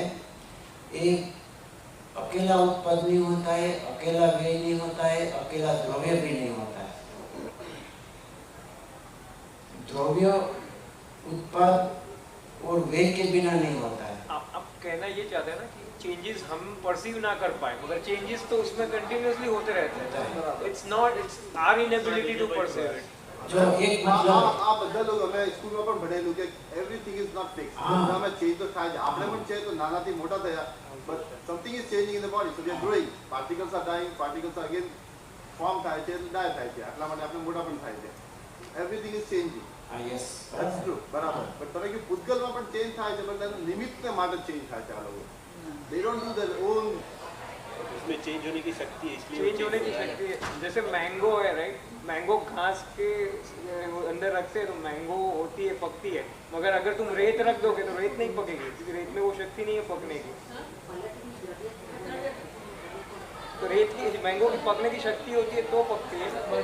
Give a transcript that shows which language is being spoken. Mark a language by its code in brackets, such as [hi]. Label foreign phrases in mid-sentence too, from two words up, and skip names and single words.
[hi] एक अकेला उत्पाद नहीं होता है, अकेला व्यय नहीं होता है, अकेला द्रव्य भी नहीं होता है। द्रव्य उत्पाद और व्यय के बिना नहीं होता है। आप कहना ये चाहते हैं ना कि चेंजेस हम परसीव ना कर पाए, मगर चेंजेस तो उसमें कंटिन्यूअसली होते रहते हैं। [en] it's not, it's our inability to perceive it. [hi] जो एक मतलब [gu] आप બધા લોકો અમે સ્કૂલમાં પણ ભણેલું કે [en] everything is not fix. [gu] અમે ચેન્જ તો થાય છે. આપણે પણ છે તો નાનાથી મોટા થયા, [en] but something is changing in the body, so we are growing. Particles are dying, particles are again form [gu] થાય છે, [en] die [gu] થાય છે. એટલા માટે આપણે મોટા પણ થાય છે. [en] Everything is changing. yes, That's true, [gu] બરાબર. but તમે કે પૂતગલમાં પણ ચેન્જ થાય છે, but તેનું નિમિત્તને માટે ચેન્જ થાય છે આ લોકો. [en] They don't do their own. [hi] उसमें चेंज होने की शक्ति है, इसलिए चेंज होने की शक्ति है। जैसे मैंगो है, राइट? मैंगो घास के अंदर रखते हैं तो मैंगो होती है, पकती है, मगर अगर तुम रेत रख दोगे तो रेत नहीं पकेगी, क्योंकि रेत में वो शक्ति नहीं है पकने की। तो रेत की, मैंगो की पकने की शक्ति होती है तो पकती है।